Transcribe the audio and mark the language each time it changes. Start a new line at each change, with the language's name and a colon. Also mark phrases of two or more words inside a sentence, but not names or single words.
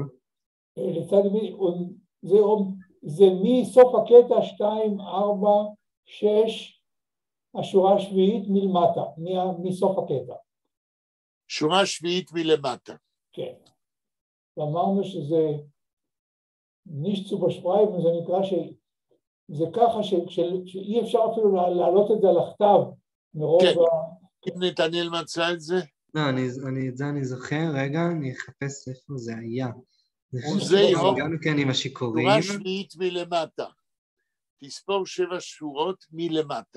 Hebrew: לצד ימין, זה מסוף הקטע 2, 4, 6, השורה השביעית מלמטה, מסוף הקטע. שורה שביעית מלמטה. כן. ואמרנו שזה
Yiddish: ניט צו באַשרײַבן,
Hebrew: זה נקרא זה ככה שאי אפשר אפילו להעלות את זה על הכתב מרוב כן. אם נתנאל מצא את זה? לא, את זה אני זוכר, רגע, אני אחפש איפה זה היה. גם כן עם השיכורים. שורה שביעית מלמטה. תספור 7 שורות מלמטה.